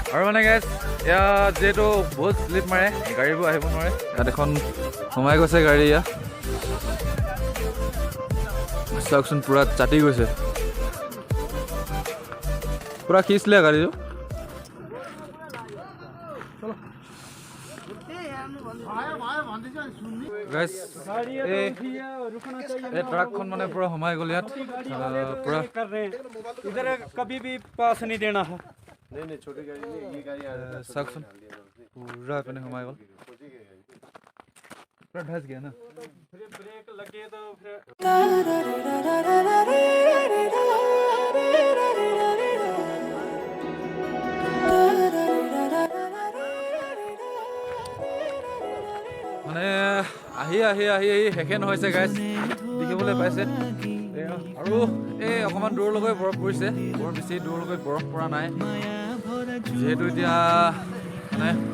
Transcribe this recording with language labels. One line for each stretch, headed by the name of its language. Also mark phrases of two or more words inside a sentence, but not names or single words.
Assamese: মানে গাইজ এয়া যিহেতু বহুত শ্লিপ মাৰে গাড়ীবোৰ আহিব নোৱাৰে ইয়াত এখন সোমাই গৈছে গাড়ী ইয়াত চাওকচোন পুৰা চাটি গৈছে পুৰা খিচিলে গাড়ীটো গাইজ এই ট্ৰাকখন মানে পুৰা সোমাই গ'ল ইয়াত পুৰা
Hindi: इधर कभी भी पास नहीं देना है नहीं छोटी गाड़ी नहीं ये गाड़ी आ रहा है
Assamese: চাওকচোন পুৰা এপিনে সোমাই গ'ল পুৰা
Hindi: धंस गया ना फिर ब्रेक लगे तो फिर
Assamese: মানে আহি আহি আহি আহি শেষে নহৈছে গাইজ দেখিবলৈ পাইছে আৰু এই অকণমান দূৰলৈকে বৰফ পৰিছে বৰ বেছি দূৰলৈকে বৰফ পৰা নাই যিহেতু এতিয়া মানে